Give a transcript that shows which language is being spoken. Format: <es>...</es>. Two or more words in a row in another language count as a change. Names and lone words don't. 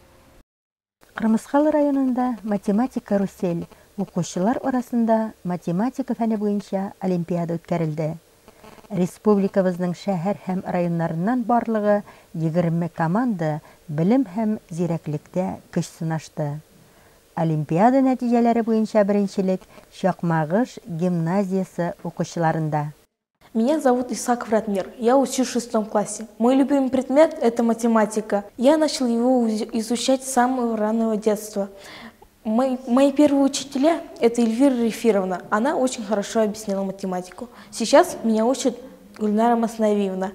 <tt>Кырмыскалы районында математика Русель укучылар арасында математика фәне буенча олимпиада үткәрелде. Республикабызның шәһәр һәм районнарыннан барлыгы 20 команда белем һәм зирәклектә көч сынашты. Олимпиада нәтиҗәләре буенча беренчелек Чакмагыш гимназиясе укучыларында.</tt> <ru>Меня зовут Исаков Ратмир. Я учусь в 6 классе. Мой любимый предмет – это математика. Я начал его изучать с самого раннего детства. Мои первые учителя – это Эльвира Рефировна. Она очень хорошо объясняла математику. Сейчас меня учит Гульнара Маснавиевна.</ru>